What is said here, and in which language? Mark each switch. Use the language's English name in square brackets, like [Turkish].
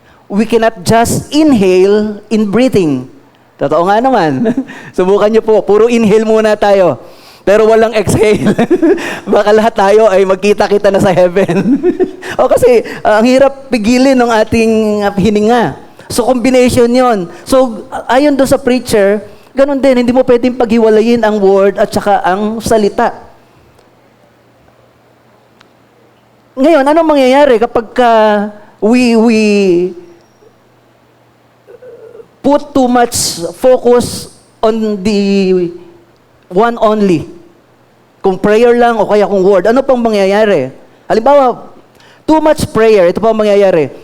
[English] We cannot just inhale in breathing. [Filipino] Totoo nga naman. Subukan niyo po, puro inhale muna tayo. Pero walang exhale. Baka lahat tayo ay magkita-kita na sa heaven. O kasi, ang hirap pigilin ng ating hininga. So, combination yon. So, ayon doon sa preacher, ganun din, hindi mo pwedeng paghiwalayin ang word at saka ang salita. Ngayon, anong mangyayari kapag [English] we put too much focus on the one only? [Filipino] Kung prayer lang o kaya kung word, ano pang mangyayari? Halimbawa, [English] too much prayer, [Filipino] ito pang mangyayari.